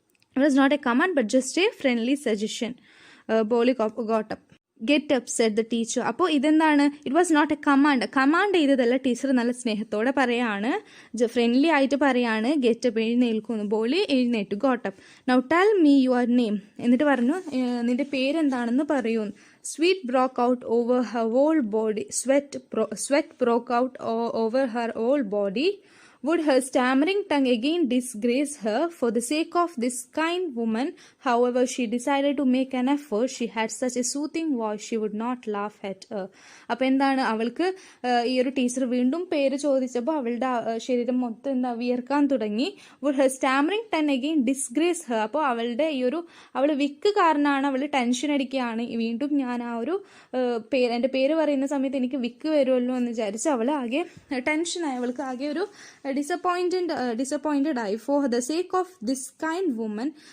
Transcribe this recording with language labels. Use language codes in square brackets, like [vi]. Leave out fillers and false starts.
[en] It was not a command but just a friendly suggestion. Bholi got up. Get up said the teacher. [ml] അപ്പോൾ ഇതെന്താണ്, [en] it was not a command [ml] ചെയ്തതല്ല, teacher നല്ല സ്നേഹത്തോടെ പറയാണ്, friendly ആയിട്ട് പറയാണ്, ഗെറ്റ് അപ്പ്, എഴുന്നേൽക്കുന്നു. ബോളി എഴുന്നേറ്റു. Got up. [en] Now tell me your name. [ml] എന്നിട്ട് പറഞ്ഞു, നിന്റെ പേരെന്താണെന്ന് പറയൂ. [en] Sweat broke out over her whole body. Sweat broke out over her whole body. Would her stammering tongue again disgrace her? For the sake of this kind woman, however, she decided to make an effort. She had such a soothing voice, she would not laugh at her. [ml] അപ്പോൾ എന്താണ്, അവൾക്ക് ഈ ഒരു teacher വീണ്ടും പേര് ചോദിച്ചപ്പോൾ അവളുടെ ശരീരം മൊത്തം വിയർക്കാൻ തുടങ്ങി. [en] Would her stammering tongue again disgrace her? [ml] അപ്പോൾ അവൾ വിക്ക് കാരണമാണ്, അവൾ ടെൻഷൻ അടിക്കുകയാണ്. വീണ്ടും ഞാൻ ആ ഒരു എൻ്റെ പേര് പറയുന്ന സമയത്ത് എനിക്ക് വിക്ക് വരുമല്ലോ എന്ന് വിചാരിച്ച് അവൾ ആകെ ടെൻഷനായി. അവൾക്ക് ആകെ ഒരു ഡിസപ്പോയിന്റഡ് ആയി. [en] For the sake of this kind woman.